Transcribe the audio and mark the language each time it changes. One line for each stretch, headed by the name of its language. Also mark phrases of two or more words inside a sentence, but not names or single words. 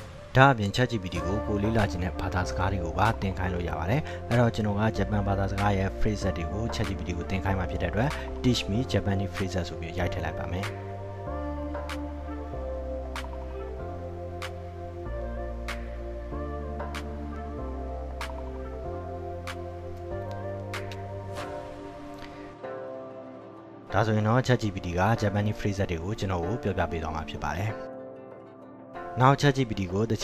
Burmese: ဒါအပြင် ChatGPT ကိုလေးလာခြင်းနဲ့ဘာသာစကားတွေကိုပါသင်ခိုင်းလို့ရပါတယ်အဲ့တော့ကျွန်တော်ကဂျပန်ဘာသာစကားရဲ့ phrase တွေကို ChatGPT ကိုသင်ခိုင်းမှာဖြစ်တဲ့အတွက်
English: teach me Japanese phrases
Burmese: ဆိုပြီးရိုက်ထည့်လိုက်ပါမယ် ဒါဆိုရင်တော့ ChatGPT က
English: Japanese phrases
Burmese: တွေကိုကျွန်တော်ကိုပြောပြပေးသွားမှာဖြစ်ပါတယ်နောက် ChatGPT ကိုတ